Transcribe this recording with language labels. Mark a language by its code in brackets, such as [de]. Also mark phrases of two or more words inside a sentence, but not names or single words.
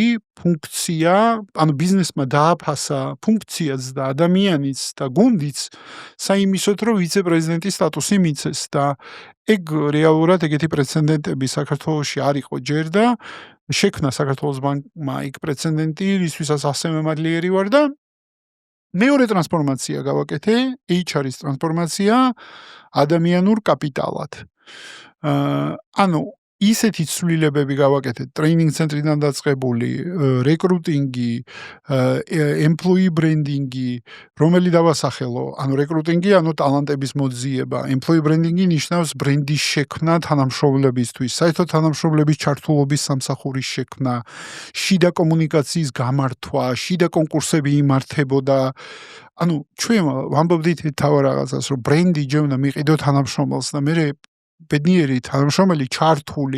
[ka] ფუნქცია, ანუ ბიზნესმა დააფასა ფუნქციაც და ადამიანიც და გუნდიც საიმისოდ რომ ვიცე-პრეზიდენტის სტატუსი მიცეს და ეგ რეალურად ეგეთი პრეცედენტები საქართველოში არ იყო ჯერ და შექმნა საქართველოს ბანკმა იქ პრეცედენტი, რისთვისაც ასევე მადლიერი ვარ და მეორე ტრანსფორმაცია გავაკეთე, HR-ის ტრანსფორმაცია ადამიანურ კაპიტალად. ანუ ისეთი ცვლილებები გავაკეთეთ ტრეინინგ ცენტრიდან დაწყებული რეკრუტინგი, [en] employee branding- [ka] ი, რომელი დავასახელო, ანუ რეკრუტინგი, ანუ ტალანტების მოძიება, [en] employee branding- [ka] ი ნიშნავს ბრენდის შექმნა თანამშრომლებისთვის, საერთოდ თანამშრომლების ჩართულობის სამსახურის შექმნა, შიდა კომუნიკაციის გამართვა, შიდა კონკურსები იმართებოდა. ანუ ჩვენ ვამბობდით თავი რაღაცას, რომ ბრენდი ჯერ უნდა მიყიდო თანამშრომელს და მე ბედნიერი თანამშრომელი ჩართული